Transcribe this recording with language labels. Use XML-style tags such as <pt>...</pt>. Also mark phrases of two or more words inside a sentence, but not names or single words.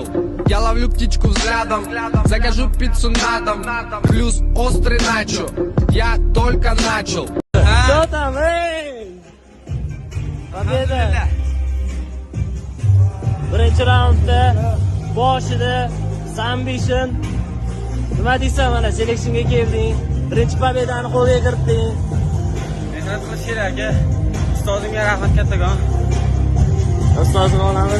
<ru>Я ловлю птичку взглядом, закажу пиццу на дом, плюс острый начо, я только начал. Что там, эй? Победа!</ru> <uz>Birinchi raundda boshida Ambition nima deysan, mana seleksiyaga kelding, birinchi pobedani qo'lga kiritding. Mehnat qilish kerak aka. Ustozimga rahmat kattakon. Ustozini olamiz.</uz>